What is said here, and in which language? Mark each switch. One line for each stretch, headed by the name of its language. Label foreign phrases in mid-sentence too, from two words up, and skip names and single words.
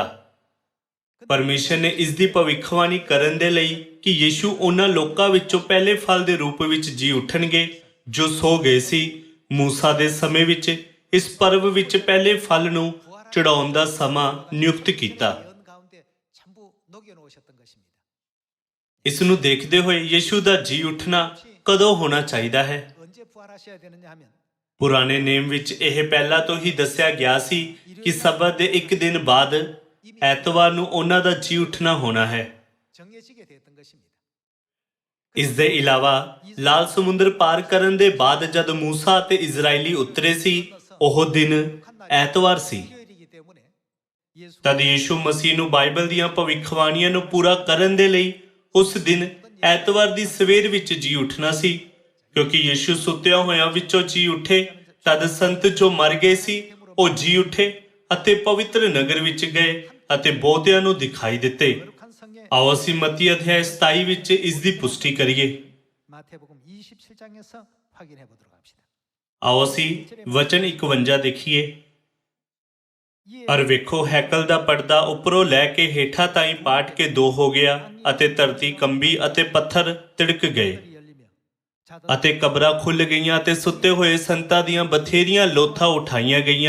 Punjabi: ਪਰਮੇਸ਼ਰ ਨੇ ਇਸ ਦੀ ਭਵਿੱਖਬਾਣੀ ਕਰਨ ਦੇ ਲਈ ਕਿ ਯੀਸ਼ੂ ਉਹਨਾਂ ਲੋਕਾਂ ਵਿੱਚੋਂ ਪਹਿਲੇ ਫਲ ਦੇ ਰੂਪ ਵਿੱਚ ਜੀ ਉੱਠਣਗੇ ਜੋ ਸੋ ਗਏ ਸੀ, ਮੂਸਾ ਦੇ ਸਮੇਂ ਵਿੱਚ ਇਸ ਪਰਵ ਵਿੱਚ ਪਹਿਲੇ ਫਲ ਨੂੰ ਚੜਾਉਣ ਦਾ ਸਮਾਂ ਨਿਯੁਕਤ ਕੀਤਾ।
Korean: 연 가운데 전부 녹여 놓으셨던 것입니다.
Punjabi: ਇਸ ਨੂੰ ਦੇਖਦੇ ਹੋਏ ਯੀਸ਼ੂ ਦਾ ਜੀ ਉੱਠਣਾ ਕਦੋਂ ਹੋਣਾ ਚਾਹੀਦਾ ਹੈ?
Korean: 언제 부활하셔야 되느냐 하면
Punjabi: ਪੁਰਾਣੇ ਨੇਮ ਵਿੱਚ ਇਹ ਪਹਿਲਾਂ ਤੋਂ ਹੀ ਦੱਸਿਆ ਗਿਆ ਸੀ ਕਿ ਸਬਤ ਦੇ ਇੱਕ ਦਿਨ ਬਾਅਦ ਐਤਵਾਰ ਨੂੰ ਉਹਨਾਂ ਦਾ ਜੀ ਉੱਠਣਾ ਹੋਣਾ ਹੈ।
Korean: 정해지게 되었던 것입니다.
Punjabi: ਇਸ ਦੇ ਇਲਾਵਾ ਲਾਲ ਸਮੁੰਦਰ ਪਾਰ ਕਰਨ ਦੇ ਬਾਅਦ ਜਦ ਮੂਸਾ ਅਤੇ ਇਜ਼ਰਾਈਲੀ ਉਤਰੇ ਸੀ, ਉਹ ਦਿਨ ਐਤਵਾਰ ਸੀ।
Korean: 토요일이기 때문에 예수
Punjabi: ਤਦ ਯੀਸ਼ੂ ਮਸੀਹ ਨੂੰ ਬਾਈਬਲ ਦੀਆਂ ਭਵਿੱਖਬਾਣੀਆਂ ਨੂੰ ਪੂਰਾ ਕਰਨ ਦੇ ਲਈ ਉਸ ਦਿਨ ਐਤਵਾਰ ਦੀ ਸਵੇਰ ਵਿੱਚ ਜੀ ਉੱਠਣਾ ਸੀ। ਕਿਉਂਕਿ ਯੀਸ਼ੂ ਸੁੱਤਿਆਂ ਹੋਇਆਂ ਵਿੱਚੋਂ ਜੀ ਉੱਠੇ, ਤਦ ਸੰਤ ਜੋ ਮਰ ਗਏ ਸੀ ਉਹ ਜੀ ਉੱਠੇ ਅਤੇ ਪਵਿੱਤਰ ਨਗਰ ਵਿੱਚ ਗਏ ਅਤੇ ਬਹੁਤਿਆਂ ਨੂੰ ਦਿਖਾਈ ਦਿੱਤੇ।
Korean: 거룩한 성경
Punjabi: ਆਓ ਅਸੀਂ ਮਤੀ ਅਧਿਆਇ 27 ਵਿੱਚ ਇਸ ਦੀ ਪੁਸ਼ਟੀ ਕਰੀਏ।
Korean: 마태복음 27장에서 확인해 보도록 합시다.
Punjabi: ਆਓ ਅਸੀਂ ਵਚਨ 51 ਦੇਖੀਏ। ਪਰ ਵੇਖੋ, ਹੈਕਲ ਦਾ ਪਰਦਾ ਉੱਪਰੋਂ ਲੈ ਕੇ ਹੇਠਾਂ ਤਾਈਂ ਪਾਟ ਕੇ ਦੋ ਹੋ ਗਿਆ ਅਤੇ ਧਰਤੀ ਕੰਬੀ ਅਤੇ ਪੱਥਰ ਤਿੜਕ ਗਏ
Korean: 열리며
Punjabi: ਅਤੇ ਕਬਰਾਂ ਖੁੱਲ ਗਈਆਂ ਅਤੇ ਸੁੱਤੇ ਹੋਏ ਸੰਤਾਂ ਦੀਆਂ ਬਥੇਰੀਆਂ ਲੋਥਾਂ ਉਠਾਈਆਂ ਗਈਆਂ।